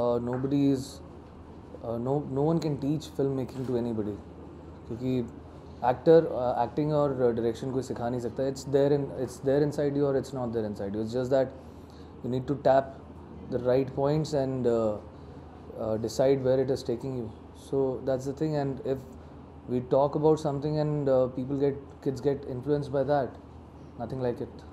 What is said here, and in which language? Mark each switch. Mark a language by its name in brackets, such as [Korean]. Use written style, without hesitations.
[English] Nobody is, no one can teach filmmaking to anybody. [Hindi] क्योंकि acting और direction कोई सिखा नहीं सकता. [English] It's there inside you or it's not there inside you. It's just that you need to tap the right points and decide where it is taking you. So that's the thing. And if we talk about something and kids get influenced by that, nothing like it.